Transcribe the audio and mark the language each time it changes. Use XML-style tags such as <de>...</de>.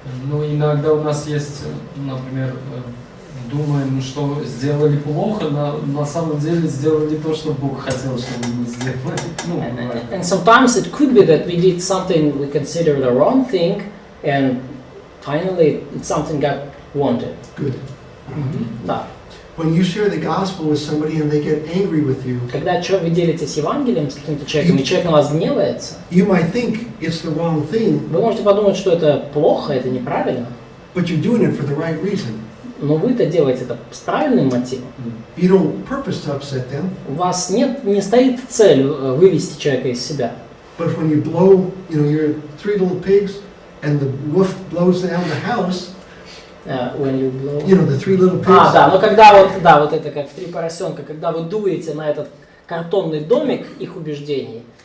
<ru>Ну, иногда у нас есть, например, думаем, что сделали плохо, на самом деле сделали то, что Бог хотел, чтобы мы сделали. Ну, бывает.</ru> <en>And sometimes it could be that we did something we considered a wrong thing, and finally something got wanted. Good.</en> <ru>Да.</ru> <en>When you share the gospel with somebody and they get angry with you,</en> <ru>Когда вы делитесь Евангелием с каким-то человеком, и человек на вас гневается,</ru> <en>you might think it's the wrong thing,</en> <ru>вы можете подумать, что это плохо, это неправильно,</ru> <en>but you're doing it for the right reason.</en> <ru>но вы-то делаете это с правильным мотивом.</ru> <en>You don't purpose to upset them,</en> <ru>У вас не стоит цель вывести человека из себя.</ru> <en>but when you blow, your three little pigs and the wolf blows down the house, When you blow. the three little pigs,</en> <ru>Да, но когда вот это как три поросенка, когда вы дуете на этот картонный домик их убеждений,</ru>